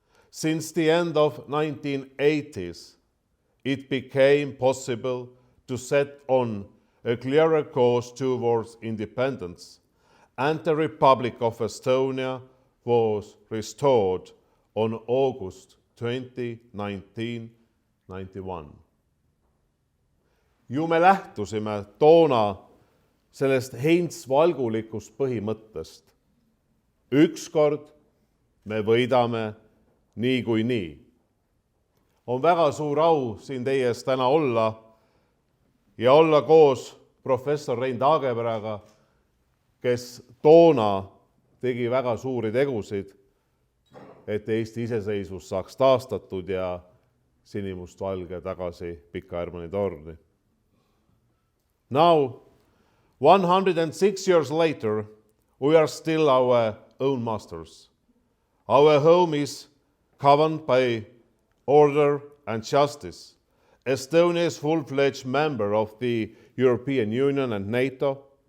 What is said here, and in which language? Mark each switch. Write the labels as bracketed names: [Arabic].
[English] Since the end of 1980s, it became possible to set on a clearer course towards independence, and the Republic of Estonia was restored on August 20, 1991. [Estonian] Ju me lähtusime toona sellest heintsvalgulikust põhimõttest. Ükskord me võidame niikuinii. On väga suur au siin teie ees täna olla ja olla koos professor Rein Taageperaga, kes toona tegi väga suuri tegusid, et Eesti iseseisvus saaks taastatud ja sinimustvalge tagasi Pika Hermanni torni. [English] Now, 106 years later, we are still our own masters. Our home is governed by order and justice. Estonia is full-fledged member of the European Union and NATO.